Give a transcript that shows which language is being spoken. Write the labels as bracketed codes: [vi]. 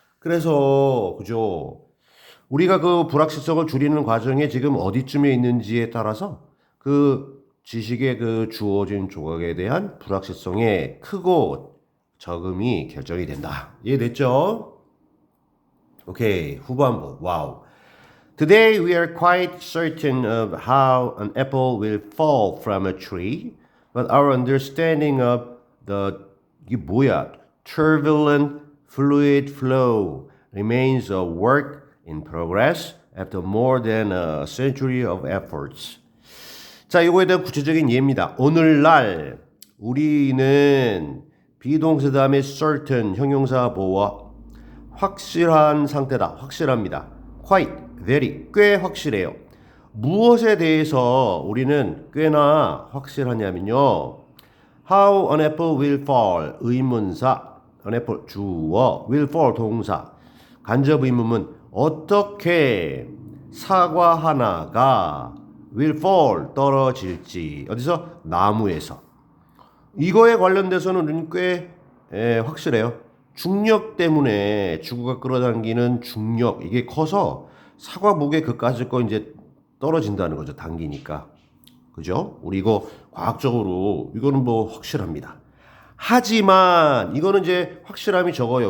[ko] 그래서, 그죠? 우리가 그 불확실성을 줄이는 과정에 지금 어디쯤에 있는지에 따라서 그 지식의 그 주어진 조각에 대한 불확실성의 크고 적음이 결정이 된다. 이해됐죠? 오케이. 후반부. 와우. [en] Today we are quite certain of how an apple will fall from a tree, but our understanding of the [ko] 이게 뭐야? [en] Turbulent fluid flow remains a work in progress after more than a century of efforts. [ko] 자, 이거에 대한 구체적인 예입니다. 오늘날 우리는 비동사 다음에 certain 형용사 보어 확실한 상태다. 확실합니다. quite, very, 꽤 확실해요. 무엇에 대해서 우리는 꽤나 확실하냐면요. [en] How an apple will fall [ko] 의문사, [en] an apple [ko] 주어, [en] will fall [ko] 동사, 간접 의문문 어떻게 사과 하나가 [en] will fall [ko] 떨어질지 어디서? 나무에서. 이거에 관련돼서는 우리는 꽤 확실해요. 중력 때문에 지구가 끌어당기는 중력 이게 커서 사과 목에 그까짓 거 이제 떨어진다는 거죠. 당기니까. 그죠? 우리 이거 과학적으로 이거는 뭐 확실합니다. 하지만 이거는 이제 확실함이 적어요.